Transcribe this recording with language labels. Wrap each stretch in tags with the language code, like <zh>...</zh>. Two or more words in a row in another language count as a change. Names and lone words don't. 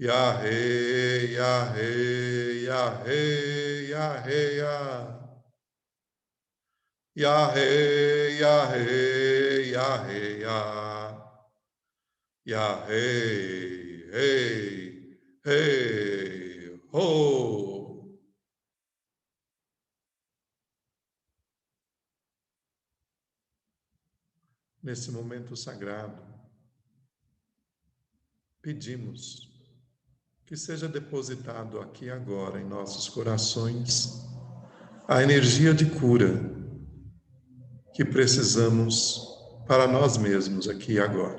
<pt>Yahé, Yahé, Yahé, Yahé, Yahé, Yahé, Yahé, Yahé, hey, hey, ho. Nesse momento sagrado, pedimos que seja depositado aqui agora em nossos corações a energia de cura que precisamos para nós mesmos aqui e agora.</pt>